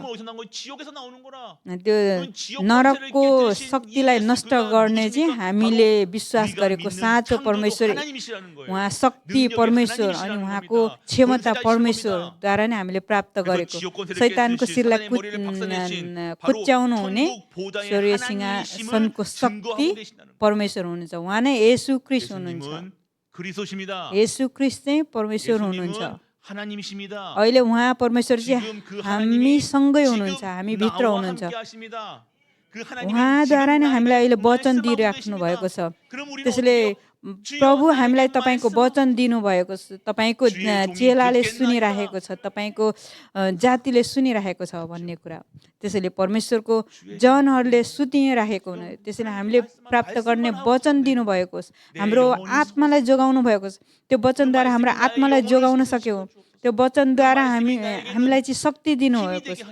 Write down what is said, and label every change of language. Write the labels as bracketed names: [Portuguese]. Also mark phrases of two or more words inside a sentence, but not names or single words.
[Nepali] त्यो नरकको शक्तिलाई नष्ट गर्ने चाहिँ हामीले विश्वास गरेको साँचो परमेश्वर, उहाँ शक्ति परमेश्वर अनि उहाँको क्षमता परमेश्वरद्वारा नै हामीले प्राप्त गरेको। शैतानको शिरलाई कुच्याउनु हुने स्वर्गीय सिंहासनको शक्ति परमेश्वर हुनुहुन्छ। उहाँ नै येशू ख्रीष्ट हुनुहुन्छ। येशू ख्रीष्ट चाहिँ परमेश्वर हुनुहुन्छ। [Korean] 하나님이십니다. [Nepali] अहिले उहाँ परमेश्वर चाहिँ [Korean] 지금 그 하나님이 [Nepali] हामीसँगै [Korean] 지금 [Nepali] हुनुहुन्छ, हामी भित्र [Korean] 나와 [Nepali] हुनुहुन्छ। [Korean] 함께 하십니다. 그 하나님은 [Nepali] उहाँद्वारा [Korean] 지금 [Nepali] नै हामीलाई अहिले [Korean] 나에게 [Nepali] वचन [Korean] 말씀하고 [Nepali] दिइराख्नु [Korean] 계십니다. [Nepali] भएको छ। [Korean] 그럼 우리는 [Nepali] त्यसैले [Korean] 어떻게 주여 [Nepali] प्रभु [Korean] 나에게 [Nepali] हामीलाई तपाईँको [Korean] 말씀하고 [Nepali] वचन दिनुभएको छ, तपाईँको [Korean] 주의 종이 [Nepali] चेलाले [Korean] 듣겠나이다. [Nepali] सुनिरहेको छ, तपाईँको जातिले सुनिरहेको छ भन्ने कुरा। त्यसैले परमेश्वरको जनहरूले सुतिरहेको हुन्। त्यसैले हामीले प्राप्त गर्ने वचन दिनुभएको छ, हाम्रो आत्मालाई जोगाउनु भएको छ। त्यो वचनद्वारा हाम्रो आत्मालाई जोगाउन सक्यौँ। त्यो वचनद्वारा हामीलाई चाहिँ शक्ति दिनुभएको छ।